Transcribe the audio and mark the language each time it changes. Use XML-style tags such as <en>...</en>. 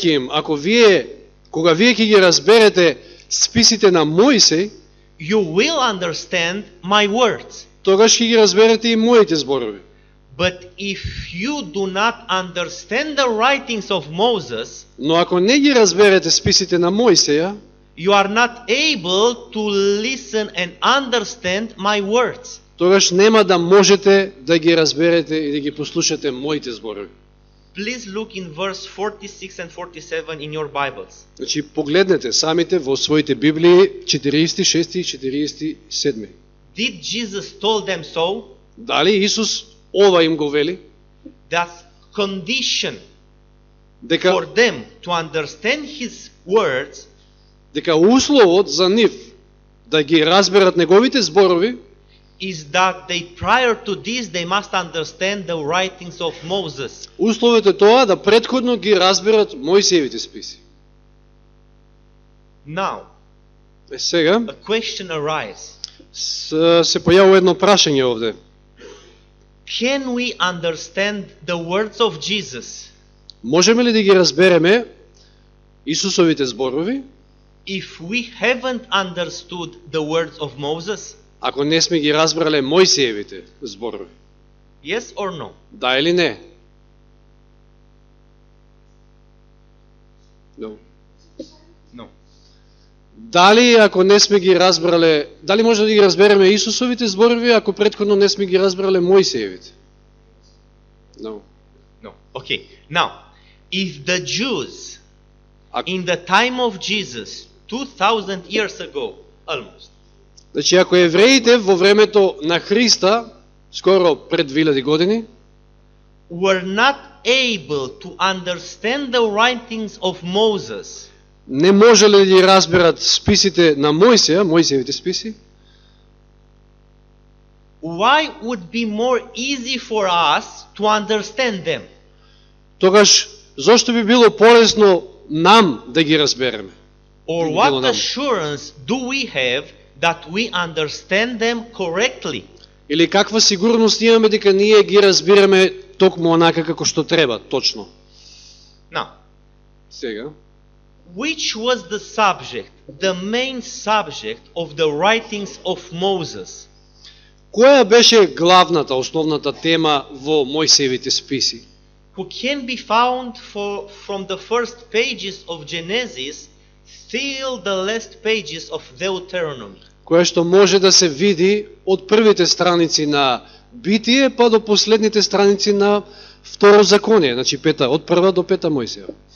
<mk>ако кога вие ќе ги разберете списите на Мојсей,</mk> <en>you will understand my words.</en> <mk>тогаш ќе ги разберете и моите зборови.</mk> <en>But if you do not understand the writings of Moses,</en> <mk>Но ако не ги разберете списите на Мојсеја,</mk> <en>you are not able to listen and understand my words.</en> <mk>тогаш нема да можете да ги разберете и да ги послушате моите зборови.</mk> <en>Please look in verse 46 and 47 in your Bibles.</en> <mk>Значи, погледнете самите во своите Библии 46 и 47.</mk> <en>Did Jesus told them so?</en> <mk>Дали Исус ова им го вели?</mk> <en>That condition</en> <mk>Дека,</mk> <en>for them to understand his words</en> <mk>дека условот за нив да ги разберат неговите зборови</mk> <en>is that they prior to this they must understand the writings of Moses.</en> <mk>условот е тоа да претходно ги разберат Мојсеевите списи.</mk> <en>Now,</en> <mk>Сега</mk> <en>a question arises.</en> <mk>се појавува едно прашање овде.</mk> <en>Can we understand the words of Jesus</en> <mk>Можеме ли да ги разбереме Исусовите зборови</mk> <en>if we haven't understood the words of Moses?</en> <mk>ако не сме ги разбрале Мојсеевите зборови?</mk> <en>Yes or no?</en> <mk>Да или не?</mk> <en>No. No.</en> <mk>Дали ако не сме ги разбрале, дали може да ги разбереме Исусовите зборови ако претходно не сме ги разбрале Мојсеевите?</mk> <en>No. No. Okay. Now, if the Jews</en> <mk>Ако,</mk> <en>in the time of Jesus 2000 years ago almost</en> <mk>значи ако евреите во времето на Христа, скоро пред 2000 години,</mk> <en>were not able to understand the writings of Moses,</en> <mk>не можеле да ги разберат списите на Мојсеја, Мојсеевите списи,</mk> <en>why would be more easy for us to understand them?</en> <mk>тогаш зошто би било полесно нам да ги разбереме?</mk> <en>Or</en> <mk>Би било</mk> <en>what</en> <mk>нам.</mk> <en>assurance do we have that we understand them correctly?</en> <mk>Или каква сигурност имаме дека ние ги разбираме токму онака како што треба, точно?</mk> <en>Now,</en> <mk>Сега,</mk> <en>which was the subject, the main subject of the writings of Moses?</en> <mk>која беше главната, основната тема во Мојсеевите списи?</mk> <en>Who can be found from the first pages of Genesis till the last pages of Deuteronomy?</en> <mk>Која што може да се види од првите страници на Битие па до последните страници на Второзаконие, значи од прва до пета Мојсеја.</mk>